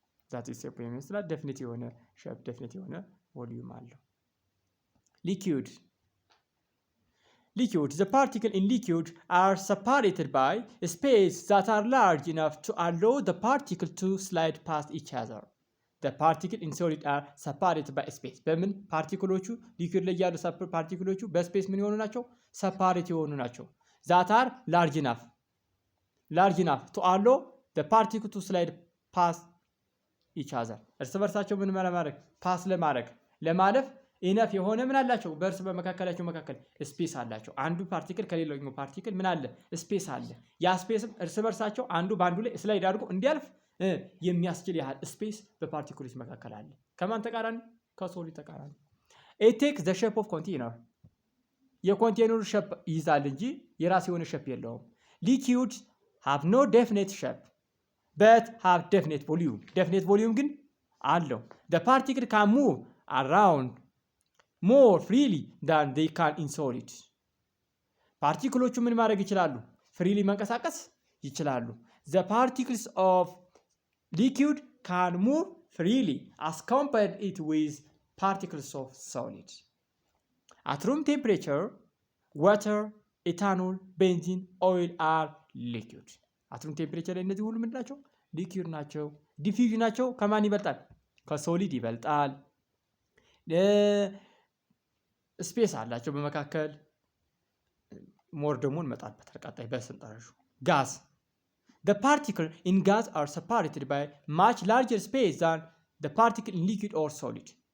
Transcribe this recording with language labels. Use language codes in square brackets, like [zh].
[en] that is shape ይመስላል። definite የሆነ shape, definite የሆነ volume አለው። liquid the particle in liquid are separated by space that are large enough to allow the particle to slide past each other. the particle in solid are separated by space. [am] በምን ፓርቲክሎቹ ሊኩዊድ ላይ ያሉ ፓርቲክሎቹ በስፔስ ምን የሆኑ ናቸው? ሰፓሬት የሆኑ ናቸው። [en] that are large enough to allow the particle to slide past each other. [am] እርስ በርሳቸው ምን ለማድረግ ፓስ ለማለፍ ኢነፍ የሆነ ምን አላቸው? በእርስ በመካከላቸው መካከል ስፔስ አላቸው። አንዱ ፓርቲክል ከሌላኛው ፓርቲክል ምን አለ? ስፔስ አለ። ያ ስፔስም እርስ በርሳቸው አንዱ ባንዱ ላይ ስላይድ አድርጎ እንዲያልፍ የሚያስችል ያህል ስፔስ በፓርቲክሎች መካከል አለ። ከማን ተቃራኒ? ከሶሊድ ተቃራኒ። [en] it takes the shape of container. [am] የኮንቴነሩ ሼፕ ይይዛል እንጂ የራሱ የሆነ ሼፕ የለውም። [en] liquids have no definite shape but have definite volume. definite volume [am] ግን አለው። [en] the particle can move around more freely than they can in solid. [am] ፓርቲክሎቹ ምን ማድረግ ይችላሉ? ፍሪሊ መንቀሳቀስ ይችላሉ። [en] the particles of liquid can move freely as compared it with particles of solid. At room temperature, water, ethanol, benzene, oil are liquid. At room temperature [am] እነዚህ ሁሉ ምንድን ናቸው? ሊኩዊድ ናቸው። ዲፊውዥን ናቸው። ከማን ይበልጣል? ከሶሊድ ይበልጣል። ስፔስ አላቸው በመካከል። ሞር ደግሞ እንመጣበታል ቀጣይ በስንጠረዡ። [en] ጋዝ the particle in gas are separated by much larger space than the particle in liquid or solid.